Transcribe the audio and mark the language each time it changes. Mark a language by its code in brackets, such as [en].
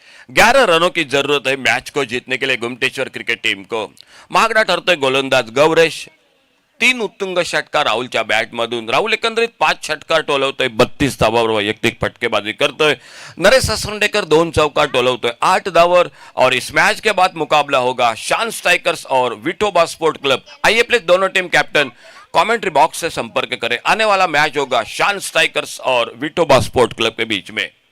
[hi] 11 रनों की जरूरत है मैच को जीतने के लिए गुमटेश्वर क्रिकेट टीम को. [mr] महागडा ठरतोय गोलंदाज गौरेश. 3 उत्तुंग षटकार राहुलच्या बॅट मधून. राहुल एकंदरीत 5 षटकार टोलवतोय. 32 धावावर वैयक्तिक फटकेबाजी करतोय. नरेश असर्डेकर 2 चौकार टोलवतोय 8 धावावर. [hi] और इस मैच के बाद मुकाबला होगा शान स्ट्राइकर्स और विठोबा स्पोर्ट क्लब. आइए प्लीज दोनों टीम कैप्टन कमेंट्री बॉक्स से संपर्क करें. आने वाला मैच होगा शान स्ट्राइकर्स और विठोबा स्पोर्ट क्लब के बीच में.